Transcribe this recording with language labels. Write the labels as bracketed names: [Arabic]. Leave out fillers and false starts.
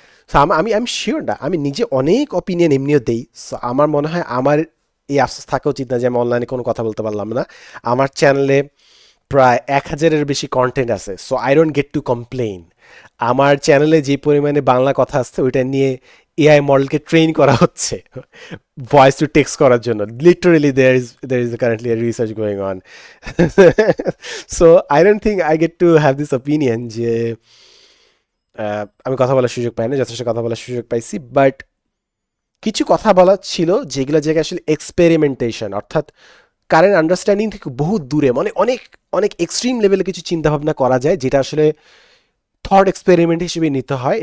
[Bangla] So আমি sure না, আমি নিজে অনেক অপিনিয়ন এমনিও দেই। সো আমার মনে হয় আমার এই আফসোস থাকা উচিত না যে আমি অনলাইনে কোনো কথা বলতে পারলাম না। আমার চ্যানেলে প্রায় 1,000-এর বেশি কন্টেন্ট আছে, [English] So I don't get to complain. [Bangla] আমার চ্যানেলে যে পরিমাণে বাংলা কথা আসছে ওইটা নিয়ে এআই মডেলকে ট্রেন করা হচ্ছে ভয়েস টু টেক্সট করার জন্য। [English] Literally there is currently a research going on. So I don't think I get to have this opinion [Bangla] যে আমি কথা বলার সুযোগ পাই না, যথেষ্ট কথা বলার সুযোগ পাইছি। বাট কিছু কথা বলা ছিল যেগুলো জায়গায় আসলে এক্সপেরিমেন্টেশন, অর্থাৎ কারেন্ট আন্ডারস্ট্যান্ডিং থেকে বহু দূরে, মানে অনেক অনেক এক্সট্রিম লেভেলে কিছু চিন্তাভাবনা করা যায়, যেটা আসলে থট এক্সপেরিমেন্ট হিসেবে নিতে হয়।